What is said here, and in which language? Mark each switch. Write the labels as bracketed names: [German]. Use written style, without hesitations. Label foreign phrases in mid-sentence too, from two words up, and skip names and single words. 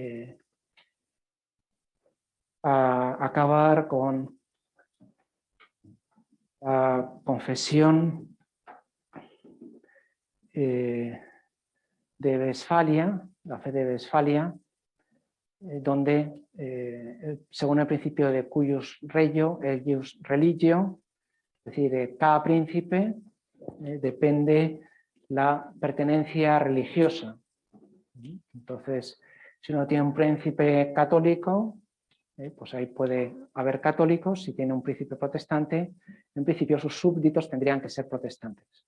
[Spanish] acabar con la confesión de Westfalia, la fe de Westfalia, donde, según el principio de [Latin] cuius regio, eius religio, [Spanish] es decir, de cada príncipe depende la pertenencia religiosa. Entonces, si uno tiene un príncipe católico, pues ahí puede haber católicos. Si tiene un príncipe protestante, en principio sus súbditos tendrían que ser protestantes.